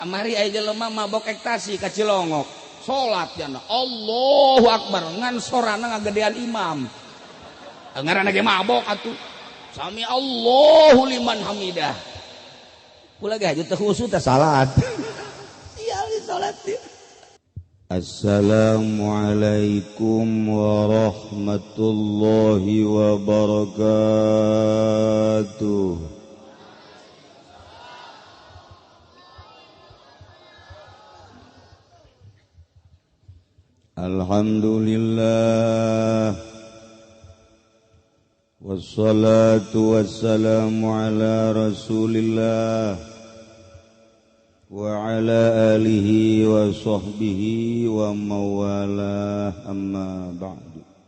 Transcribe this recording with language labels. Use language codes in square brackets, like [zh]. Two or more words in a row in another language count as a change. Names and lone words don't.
[su] Mari aya jelema mabok ekstasi ka Cilongok, salat jana [ar] الله أكبر [su] ngan sorana ngagedean imam. Ngaranna ge mabok atuh. [ar] سمع الله لمن حمده. [su] Kula ge haju teu khusyuk teh salat. Sial di salat ieu. [ar] السلام عليكم ورحمة الله وبركاته. الحمد لله والصلاة والسلام على رسول الله وعلى آله وصحبه وموالاه أما بعد.